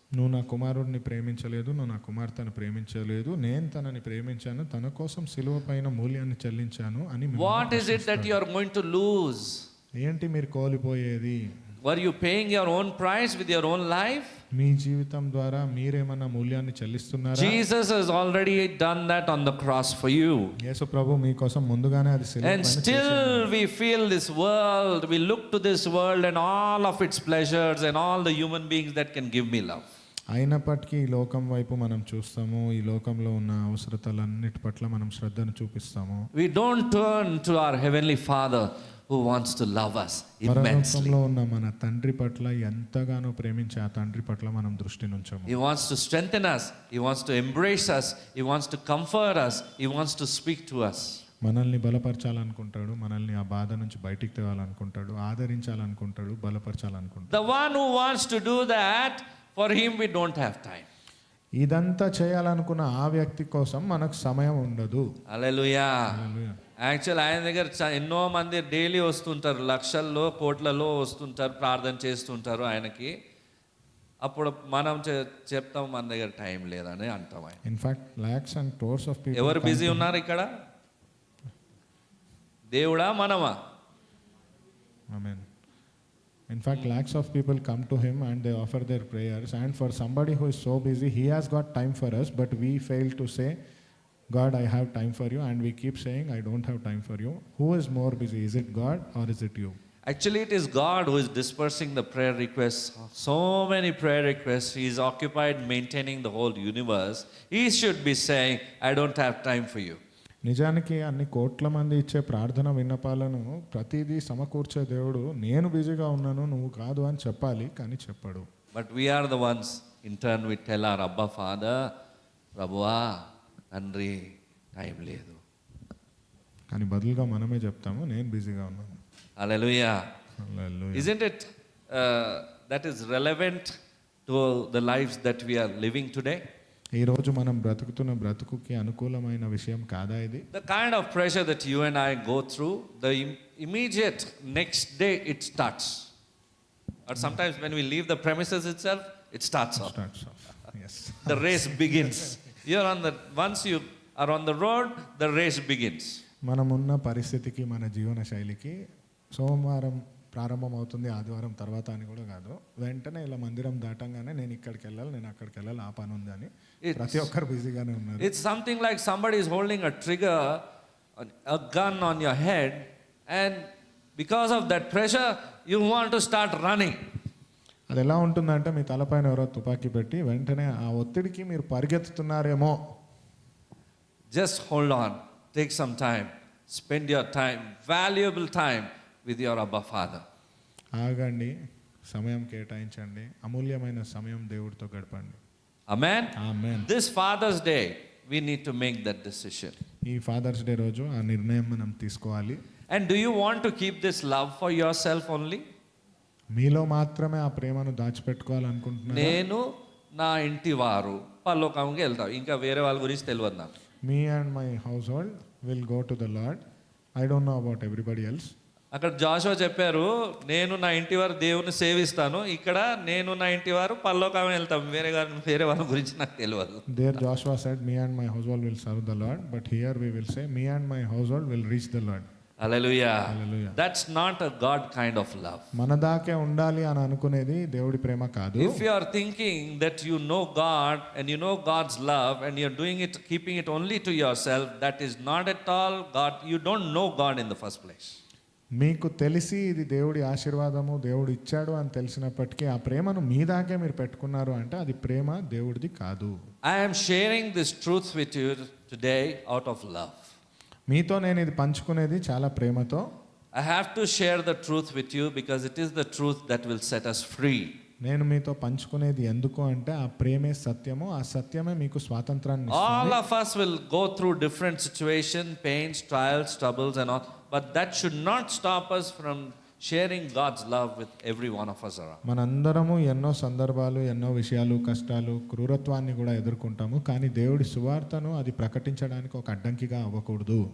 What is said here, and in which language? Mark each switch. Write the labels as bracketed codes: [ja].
[te] నువ్వు నా కుమారుడిని ప్రేమించలేదు, నువ్వు నా కుమార్తెను ప్రేమించలేదు, నేను తనని ప్రేమించాను, తన కోసం సిలువ పైన మూల్యాన్ని చెల్లించాను అని మిమ్మల్ని [en] What is it that you are going to lose? [te] ఏంటి మీరు కోల్పోయేది? [en] Were you paying your own price with your own life? [te] మీ జీవితం ద్వారా మీరేమన్నా మూల్యాన్ని చెల్లిస్తున్నారా? [en] Jesus has already done that on the cross for you. [te] యేసు ప్రభు మీకోసం ముందుగానే అది సిలువ [en] And [te] పైన [en] still [te] చేశాడు. [en] we feel this world, we look to this world and all of its pleasures and all the human beings that can give me love. [te] అయినప్పటికీ ఈ లోకం వైపు మనం చూస్తాము, ఈ లోకంలో ఉన్న అవసరతలన్నిటి పట్ల మనం శ్రద్ధను చూపిస్తాము. [en] We don't turn to our heavenly Father who wants to love us immensely. [te] పరలోకంలో ఉన్న మన తండ్రి పట్ల ఎంతగానో ప్రేమించే ఆ తండ్రి పట్ల మనం దృష్టి నుంచము. [en] He wants to strengthen us, He wants to embrace us, He wants to comfort us, He wants to speak to us. [te] మనల్ని బలపరచాలనుకుంటాడు, మనల్ని ఆ బాధ నుంచి బయటికి తేవాలనుకుంటాడు, ఆదరించాలనుకుంటాడు, బలపరచాలనుకుంటాడు. [en] The one who wants to do that, for him we don't have time. [te] ఇదంతా చేయాలనుకున్న ఆ వ్యక్తి కోసం మనకు సమయం ఉండదు. [en] Hallelujah. [te] హల్లెలూయా. యాక్చువల్ ఆయన దగ్గర ఎన్నో మంది డైలీ వస్తుంటారు, లక్షల్లో కోట్లలో వస్తుంటారు, ప్రార్థన చేస్తుంటారు ఆయనకి. అప్పుడు మనం చెప్తాం మన దగ్గర టైం లేదని అంటాం. ఆయన [en] In fact, lakhs and crores of people [te] ఎవరు [en] come [te] బిజీ [en] to- [te] ఉన్నారు ఇక్కడ? దేవుడా మనమా? [en] Amen. In fact, lakhs of people come to him and they offer their prayers, and for somebody who is so busy, he has got time for us, but we fail to say God, I have time for you, and we keep saying, I don't have time for you. Who is more busy? Is it God or is it you? Actually, it is God who is dispersing the prayer requests. So many prayer requests. He is occupied maintaining the whole universe. He should be saying, I don't have time for you. [te] నిజానికి అన్ని కోట్ల మంది ఇచ్చే ప్రార్థన విన్నపాలను ప్రతిదీ సమకూర్చే దేవుడు నేను బిజీగా ఉన్నాను నువ్వు కాదు అని చెప్పాలి, కానీ చెప్పడు. [en] But we are the ones, in turn, we tell our Abba Father, [te] Prabhuva, Andri, time ledu. కానీ బదులుగా మనమే చెప్తాము నేను బిజీగా ఉన్నాను. [en] Hallelujah. Hallelujah. Isn't it that is relevant to the lives that we are living today? [te] ఈరోజు మనం బ్రతుకుతున్న బ్రతుకుకి అనుకూలమైన విషయం కాదా ఇది? [en] The kind of pressure that you and I go through, the immediate next day it starts. Or sometimes when we leave the premises itself, it starts off. Starts off. Yes. The race begins. Once you are on the road, the race begins. [te] మనమున్న పరిస్థితికి మన జీవన శైలికి సోమవారం ప్రారంభం అవుతుంది ఆదివారం తర్వాత అని కూడా కాదు, వెంటనే ఇలా మందిరం దాటంగానే నేను ఇక్కడికి వెళ్ళాలి నేను అక్కడికి వెళ్ళాలి ఆ పని ఉంది అని ప్రతి ఒక్కరు బిజీగానే ఉన్నారు. [en] It's something like somebody is holding a trigger, a gun on your head, and because of that pressure you want to start running. [te] అది ఎలా ఉంటుందంటే మీ తలపైన ఎవరో తుపాకీ పెట్టి వెంటనే ఆ ఒత్తిడికి మీరు పరిగెత్తుతున్నారేమో. [en] Just hold on, take some time, spend your time, valuable time with your Abba Father. [te] ఆగండి, సమయం కేటాయించండి, అమూల్యమైన సమయం దేవుడితో గడపండి. [en] Amen. [te] Amen. [en] This Father's Day we need to make that decision. [te] ఈ ఫాదర్స్ డే రోజు ఆ నిర్ణయం మనం తీసుకోవాలి. [en] And do you want to keep this love for yourself only? [te] మీలో మాత్రమే ఆ ప్రేమను దాచిపెట్టుకోవాలనుకుంటున్నారా? నేను నా ఇంటి వారు పరలోకంకి వెళ్తాం, ఇంకా వేరే వాళ్ళ గురించి తెలియదు నాకు. [en] Me and my household will go to the lord. I don't know about everybody else. [te] అక్కడ జాషువా చెప్పారు, నేను నా ఇంటి వారు దేవుని సేవిస్తాను, ఇక్కడ నేను నా ఇంటి వారు పరలోకం వెళ్తాం, వేరే వాళ్ళ గురించి నాకు తెలియదు. [en] There Joshua said me and my household will serve the lord, but here we will say me and my household will reach the lord. Hallelujah. Hallelujah. That's not a God kind of love. [te] మన దాకే ఉండాలి అని అనుకునేది దేవుడి ప్రేమ కాదు. [en] If you are thinking that you know God and you know God's love and you're doing it, keeping it only to yourself, that is not at all God. You don't know God in the first place. [te] మీకు తెలిసి ఇది దేవుడి ఆశీర్వాదము దేవుడు ఇచ్చాడు అని తెలిసినప్పటికీ ఆ ప్రేమను మీ దాకే మీరు పెట్టుకున్నారు అంటే అది ప్రేమ దేవుడిది కాదు. [en] I am sharing this truth with you today out of love. [te] మీతో నేను ఇది పంచుకునేది చాలా ప్రేమతో. [en] I have to share the truth with you because it is the truth that will set us free. [te] నేను మీతో పంచుకునేది ఎందుకు అంటే ఆ ప్రేమే సత్యము, ఆ సత్యమే మీకు స్వాతంత్రాన్ని [en] All [te] ఇస్తుంది. [en] of us will go through different situations, pains, trials, troubles and all, but that should not stop us from sharing God's love with every one of us around. [te] మనందరము ఎన్నో సందర్భాలు ఎన్నో విషయాలు కష్టాలు క్రూరత్వాన్ని కూడా ఎదుర్కొంటాము, కానీ దేవుడి సువార్తను అది ప్రకటించడానికి ఒక అడ్డంకిగా అవ్వకూడదు.